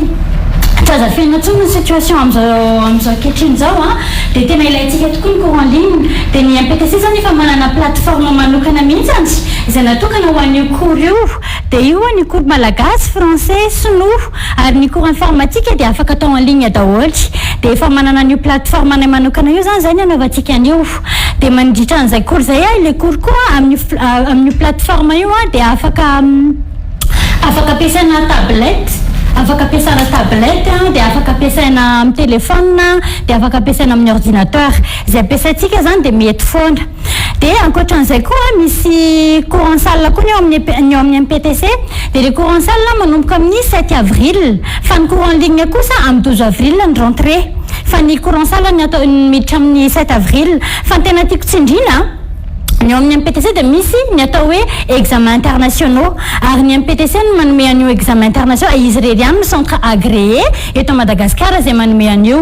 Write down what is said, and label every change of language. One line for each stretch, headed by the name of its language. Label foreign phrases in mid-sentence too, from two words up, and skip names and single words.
Malagasy: azafena tsony ny situation amin'izao ankehitriny zao dia tena ilayntsika tokoa ny
French: cours en ligne
Malagasy: dia ny MPTC zany efa manana plateforme manokana mihitsy izay natokana ho an'io cours io dia io ny cours malagasy français sinoa ary ny
French: cours informatique
Malagasy: dia afaka atao
French: en ligne
Malagasy: daholo dia efa manana an'io plateforme anay manokana io zany ny anaovantsika an'io dia mandritra an'izay cours zay ilay cours koa amin'io plateforme io dia afaka ampiasaina tablette dia afaka ampiasaina amin'ny téléphone dia afaka ampiasaina amin'ny ordinateur izay ampiasaintsika zany dia mety foana dia ankoatran'izay koa misy
French: cours en salle
Malagasy: koa ny eo amin'ny MPTC dia
French: le cours en salle
Malagasy: manomboka amin'ny 7 avril fa ny cours
French: en ligne
Malagasy: kosa amin'ny 12 avril ny rentrée fa ny
French: cours en salle
Malagasy: ny atao miditra amin'ny 7 avril fa ny tena tiako tsindriana ny amin'ny MPTC dia misy ny atao hoe
French: examen internationaux
Malagasy: ary ny MPTC no manome an'io
French: examen international
Malagasy: izy rery ihany no
French: centre agréé
Malagasy: eto Madagascar izay manome an'io